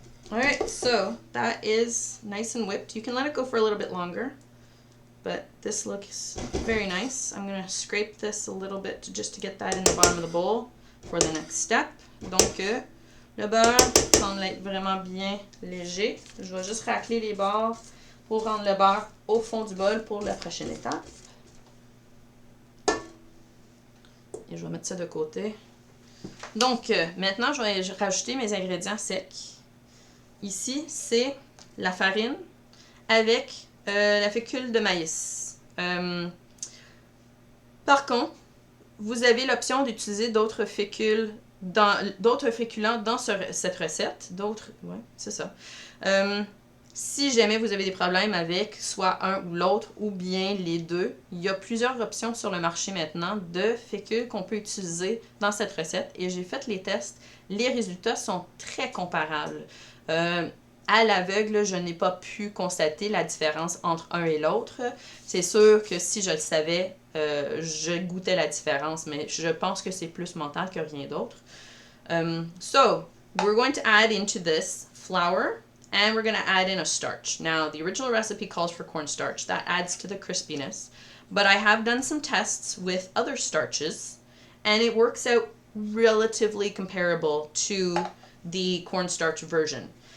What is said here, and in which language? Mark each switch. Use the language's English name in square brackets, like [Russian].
[English] Alright, so that is nice and whipped. You can let it go for a little bit longer, but this looks very nice. I'm going to scrape this a little bit just to get that in the bottom of the bowl for the next step. [French] Donc, le beurre semble être vraiment bien léger. Je vais juste racler les bords pour rendre le beurre au fond du bol pour la prochaine étape. Et je vais mettre ça de côté. Donc, maintenant, je vais rajouter mes ingrédients secs. Ici, c'est la farine avec la fécule de maïs. Par contre, vous avez l'option d'utiliser d'autres féculents dans cette recette. Ouais, c'est ça. Si jamais vous avez des problèmes avec soit un ou l'autre ou bien les deux, il y a plusieurs options sur le marché maintenant de fécule qu'on peut utiliser dans cette recette. Et j'ai fait les tests. Les résultats sont très comparables. À l'aveugle, je n'ai pas pu constater la différence entre un et l'autre. C'est sûr que si je le savais, je goûtais la différence, mais je pense que c'est plus mental que rien d'autre. [English] So, we're going to add into this flour, and we're going to add in a starch. Now, the original recipe calls for cornstarch. That adds to the crispiness. But I have done some tests with other starches, and it works out relatively comparable to the cornstarch version.